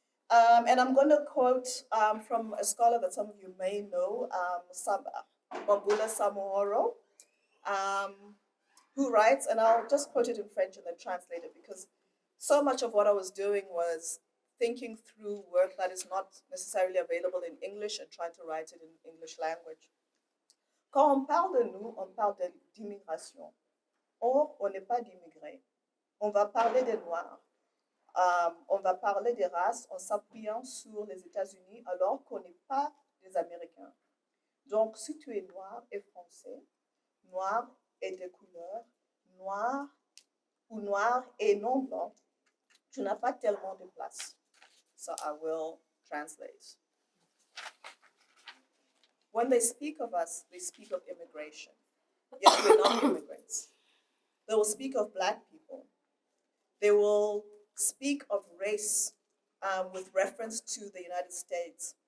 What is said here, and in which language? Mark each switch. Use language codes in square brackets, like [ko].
[en] And I'm going to quote from a scholar that some of you may know, Mabula Samohoro, um, who writes, and I'll just quote it in French and then translate it because so much of what I was doing was thinking through work that is not necessarily available in English and trying to write it in English language. [fr] Quand on parle de nous, on parle d'immigration. Or, on n'est pas d'immigrés. On va parler des Noirs. On va parler des races en s'appuyant sur les États-Unis alors qu'on n'est pas des Américains. Donc, si tu es noir et français, noir et de couleur, noir ou noir et non blanc, tu n'as pas tellement de place. [en] So I will translate. When they speak of us, they speak of immigration. Yet we're not immigrants. They will speak of black people. They will speak of race with reference to the United States.